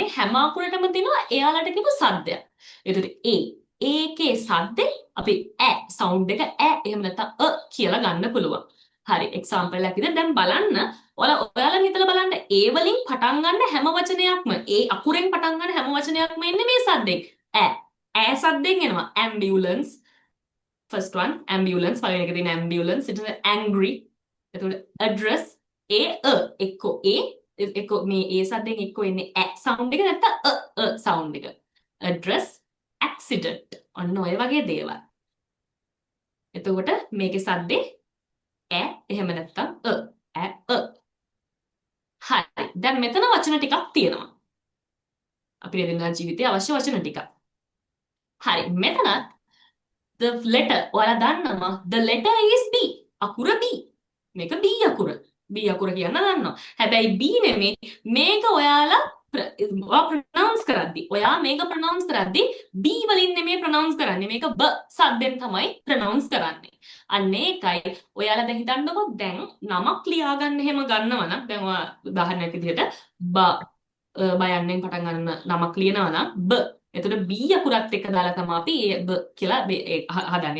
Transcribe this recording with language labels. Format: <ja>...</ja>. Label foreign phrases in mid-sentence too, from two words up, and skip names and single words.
<si>මේ හැම අකුරටම තියෙනවා එයාලට කියපු ශබ්දයක්. එතකොට ඒකේ ශබ්දේ අපි ඈ සවුන්ඩ් එක ඈ එහෙම නැත්නම් කියලා ගන්න පුළුවන්. හරි. එක්සැම්පල් එකක් විදිහට දැන් බලන්න ඔයාලා හිතලා බලන්න ඒ වලින් පටන් ගන්න හැම වචනයක්ම ඒ අකුරෙන් පටන් ගන්න හැම වචනයක්ම එන්නේ මේ ශබ්දෙන්. ඈ ශබ්දෙන් එනවා.</si> <en>ambulance first one ambulance</en> <si>පළවෙනි එක තියෙන ambulance ඊට පස්සේ angry එතකොට address එක්කෝ මේ සද්දෙන් එක්කෝ එන්නේ sound එක නැත්නම් sound එක</si> <en>address accident</en> <si>ඔන්න ඔය වගේ දේවල්. එතකොට මේකේ සද්දේ එහෙම නැත්නම් හරි. දැන් මෙතන වචන ටිකක් තියෙනවා. අපේ දිනදා ජීවිතයේ අවශ්‍ය වචන ටිකක්. හරි. මෙතන</si> <en>the letter</en> <si>ඔයාලා දන්නවා</si> <en>the letter is B.</en> <si>අකුර B. මේක B අකුර. B අකුර කියන්න දන්නවා. හැබැයි B නෙමෙයි මේක ඔයාලා pronounce කරද්දි ඔයා මේක pronounce කරද්දි B වලින් නෙමෙයි pronounce කරන්නේ. මේක B සද්දෙන් තමයි pronounce කරන්නේ. අන්න ඒකයි ඔයාලා දැන් හිතන්නකො දැන් නමක් ලියා ගන්න එහෙම ගන්නවා නම් දැන් ඔයා උදාහරණයක් විදිහට බයන්නෙන් පටන් ගන්න නමක් ලියනවා නම් B එතකොට B අකුරත් එක්ක දාලා තමයි අපි B කියලා හදන්නේ.</si>